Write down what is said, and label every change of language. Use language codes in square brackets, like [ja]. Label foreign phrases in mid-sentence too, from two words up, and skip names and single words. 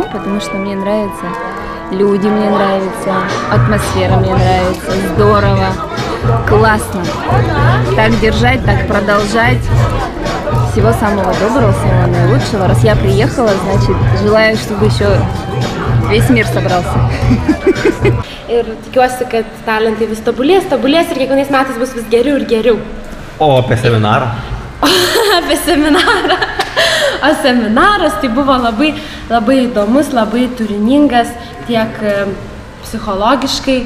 [ru] Потому что мне нравятся люди, мне нравится, атмосфера мне нравится, здорово, классно. Так держать, так продолжать. Всего самого доброго, самого наилучшего. Раз я приехала, значит, желаю, чтобы еще [lt] visi mir sabrausi. Ir tikiuosi, kad talentai vis tobulės ir kiekvienais metais bus vis geriau ir geriau. O apie seminarą? Apie seminarą. O seminaras tai buvo labai, labai įdomus, labai turiningas, tiek psichologiškai.